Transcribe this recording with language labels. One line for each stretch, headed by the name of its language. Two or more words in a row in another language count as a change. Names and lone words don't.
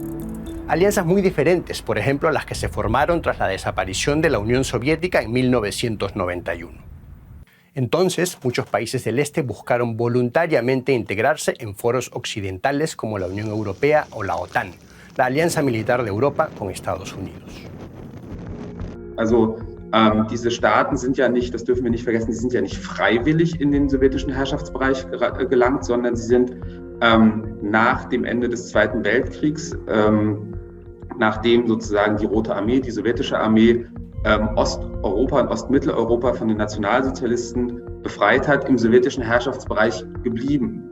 Spanish: Alianzas muy diferentes, por ejemplo, las que se formaron tras la desaparición de la Unión Soviética en 1991. Entonces, muchos países del este buscaron voluntariamente integrarse en foros occidentales como la Unión Europea o la OTAN, la alianza militar de Europa con Estados Unidos.
German: Also diese Staaten sind ja nicht, das dürfen wir nicht vergessen, sie sind ja nicht freiwillig in den sowjetischen Herrschaftsbereich gelangt, sondern sie sind nach dem Ende des Zweiten Weltkriegs, nachdem sozusagen die Rote Armee, die sowjetische Armee, Osteuropa und Ostmitteleuropa von den Nationalsozialisten befreit hat, im sowjetischen Herrschaftsbereich geblieben.